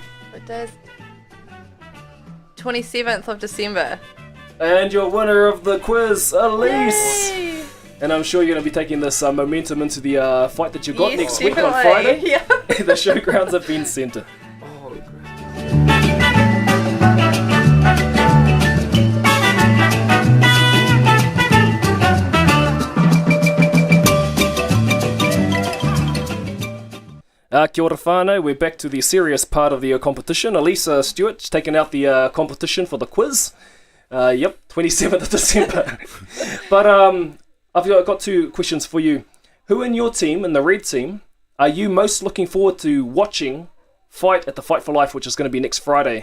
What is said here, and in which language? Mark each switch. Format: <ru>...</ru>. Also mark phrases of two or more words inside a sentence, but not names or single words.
<en>What does 27th of December. And your winner of the quiz, Alyse. Yay! And I'm sure you're going to be taking this momentum into the fight that you got Yes, next week on definitely. Friday. Yeah. The showgrounds have been centre. Oh, great.</en> <mi>Kia ora whānau,</mi> <en>we're back to the serious part of the competition. Alyse Stewart's taken out the competition for the quiz. Yep, 27th of December. But I've got 2 questions for you. Who in your team, in the red team, are you most looking forward to watching fight at the Fight for Life, which is going to be next Friday?</en>